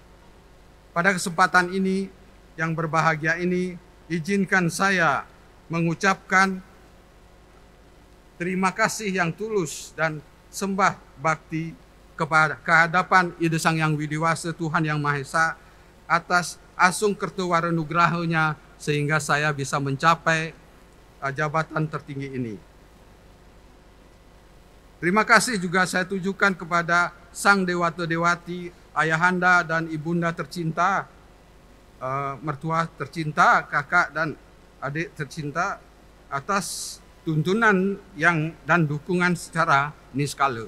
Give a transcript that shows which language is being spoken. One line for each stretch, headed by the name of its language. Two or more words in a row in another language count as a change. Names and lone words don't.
Indonesian: Pada kesempatan ini, yang berbahagia ini, izinkan saya mengucapkan terima kasih yang tulus dan sembah bakti kepada kehadapan Ida Sang Yang Widiwasa Tuhan Yang Maha Esa atas asung kertuwara nugrahanya sehingga saya bisa mencapai jabatan tertinggi ini. Terima kasih juga saya tujukan kepada Sang Dewata Dewati, ayahanda dan ibunda tercinta, mertua tercinta, kakak dan adik tercinta atas tuntunan dan dukungan secara niskala.